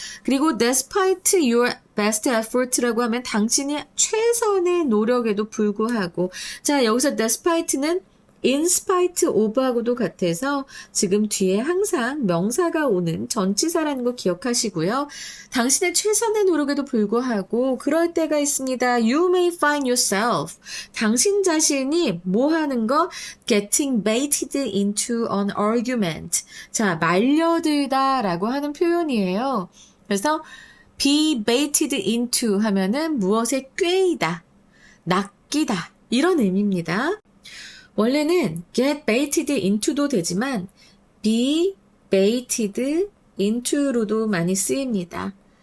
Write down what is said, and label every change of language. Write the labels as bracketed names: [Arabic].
[Korean] 그리고 [English] despite your best effort [Korean] 라고 하면 당신이 최선의 노력에도 불구하고. 자, 여기서 despite는 [English] in spite of [Korean] 하고도 같아서 지금 뒤에 항상 명사가 오는 전치사라는 거 기억하시고요. 당신의 최선의 노력에도 불구하고 그럴 때가 있습니다. [English] You may find yourself. [Korean] 당신 자신이 뭐 하는 거? [English] Getting baited into an argument. [Korean] 자, 말려들다 라고 하는 표현이에요. 그래서 [English] be baited into [Korean] 하면은 무엇에 꿰이다, 낚이다 이런 의미입니다. 원래는 [English] get baited into [Korean] 도 되지만 [English] be baited into [Korean] 로도 많이 쓰입니다.